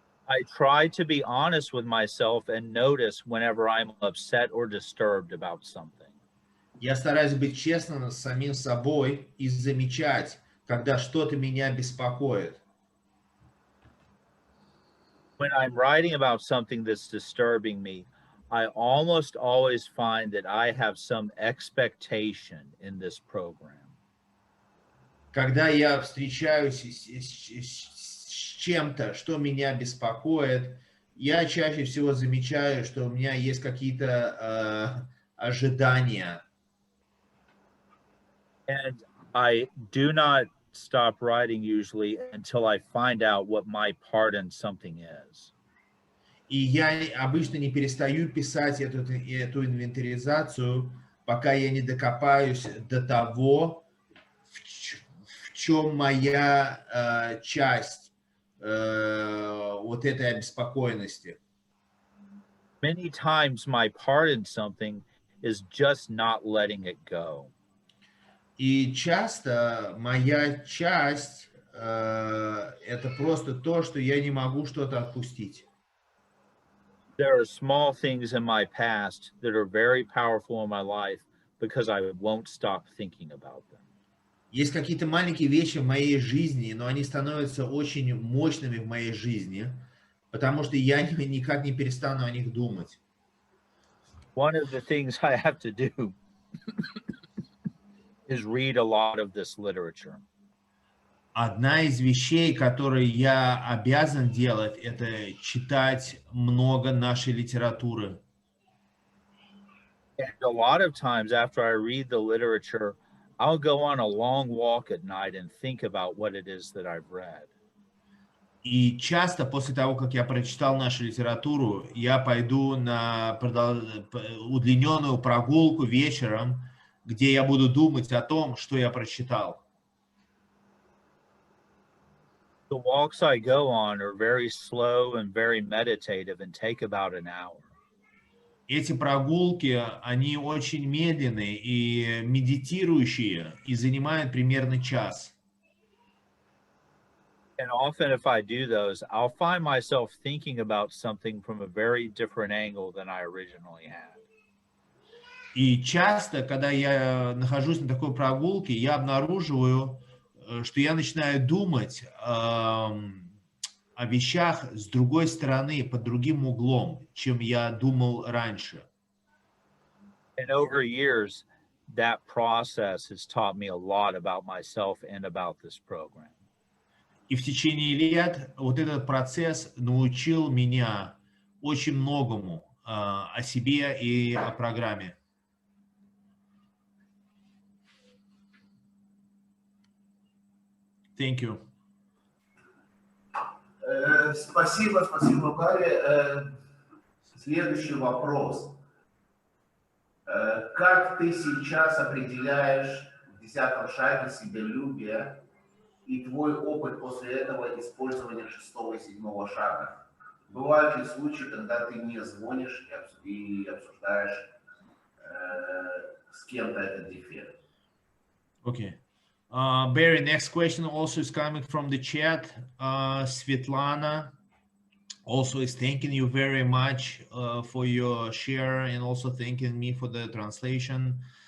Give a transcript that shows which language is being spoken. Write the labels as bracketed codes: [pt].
[en] I try to be honest with myself and notice whenever I'm upset or disturbed about something. [ru] Я стараюсь быть честным с самим собой и замечать, когда что-то меня беспокоит. [en] When I'm writing about something that's disturbing me, I almost always find that I have some expectation in this program. [ru] Когда я встречаюсь с чем-то, что меня беспокоит, я чаще всего замечаю, что у меня есть какие-то ожидания. [en] And I do not stop writing usually until I find out what my part in something is. [ru] И я обычно не перестаю писать эту инвентаризацию, пока я не докопаюсь до того, в чем моя часть вот этой обеспокоенности. [en] Many times my part in something is just not letting it go. [ru] И часто моя часть это просто то, что я не могу что-то отпустить. [en] There are small things in my past that are very powerful in my life because I won't stop thinking about them. [ru] Есть какие-то маленькие вещи в моей жизни, но они становятся очень мощными в моей жизни, потому что я никак не перестану о них думать. [en] One of the things I have to do is read a lot of this literature. [ru] Одна из вещей, которые я обязан делать, это читать много нашей литературы. [en] And a lot of times after I read the literature, I'll go on a long walk at night and think about what it is that I've read. [ru] И часто после того, как я прочитал нашу литературу, я пойду на удлиненную прогулку вечером, где я буду думать о том, что я прочитал. [en] The walks I go on are very slow and very meditative and take about an hour. [ru] Эти прогулки, они очень медленные и медитирующие, и занимают примерно час. [en] And often if I do those, I'll find myself thinking about something from a very different angle than I originally had. [ru] И часто, когда я нахожусь на такой прогулке, я обнаруживаю, что я начинаю думать о вещах с другой стороны, под другим углом, чем я думал раньше. [en] And over years, that process has taught me a lot about myself and about this program. [ru] И в течение лет вот этот процесс научил меня очень многому о себе и о программе. [en] Thank you. [ru] Спасибо, спасибо, Бари. Следующий вопрос. Как ты сейчас определяешь в 10-м шаге себялюбие и твой опыт после этого использования 6-го и 7-го шага? Бывают ли случаи, когда ты не звонишь и обсуждаешь с кем-то этот дефект? [en] Okay. Barry, next question also is coming from the chat. Svetlana also is thanking you very much for your share and also thanking me for the translation.